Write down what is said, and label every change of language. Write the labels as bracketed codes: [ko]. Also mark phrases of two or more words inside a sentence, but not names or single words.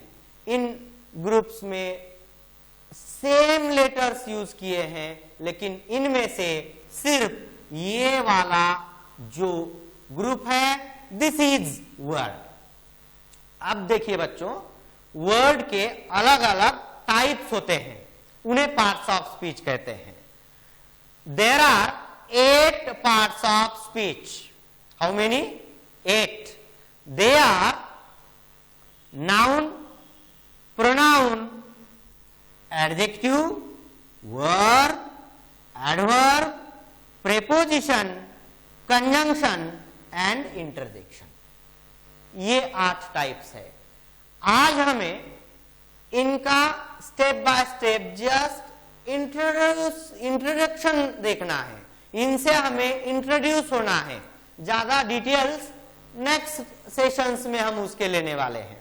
[hi] इन ग्रुप्स में [en] same letters [hi] यूज किए हैं, लेकिन इनमें से सिर्फ ये वाला जो ग्रुप है [en] this is word. [hi] अब देखिए बच्चों, वर्ड के अलग अलग टाइप्स होते हैं, उन्हें [en] parts of speech [hi] कहते हैं. [en] there are 8 parts of speech. how many? 8. they are noun, pronoun, adjective, verb, adverb, preposition, conjunction and interjection. [hi] ये 8 टाइप्स है. आज हमें इनका [en] step by step just introduction [hi] देखना है. इनसे हमें इंट्रोड्यूस होना है. ज्यादा डिटेल्स [en] next sessions [hi] में हम उसके लेने वाले हैं.